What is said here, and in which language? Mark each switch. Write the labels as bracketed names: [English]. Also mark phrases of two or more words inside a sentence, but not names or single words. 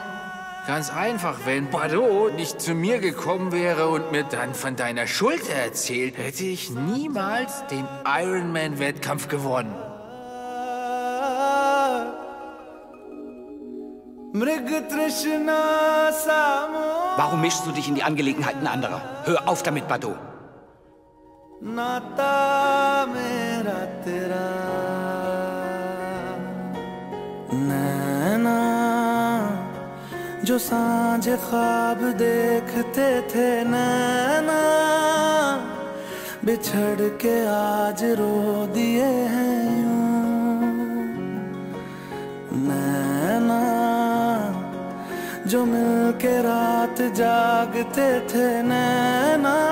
[German] Ganz einfach, wenn Bado nicht zu mir gekommen wäre und mir dann von deiner Schuld erzählt, hätte ich niemals den Ironman-Wettkampf gewonnen. Warum mischst du dich in die Angelegenheiten anderer? Hör auf damit, Bado. [Hindi] जो सांझ ख्वाब देखते थे नैना बिछड़ के आज रो दिए हैं यूं नैना जो मिल के रात जागते थे नैना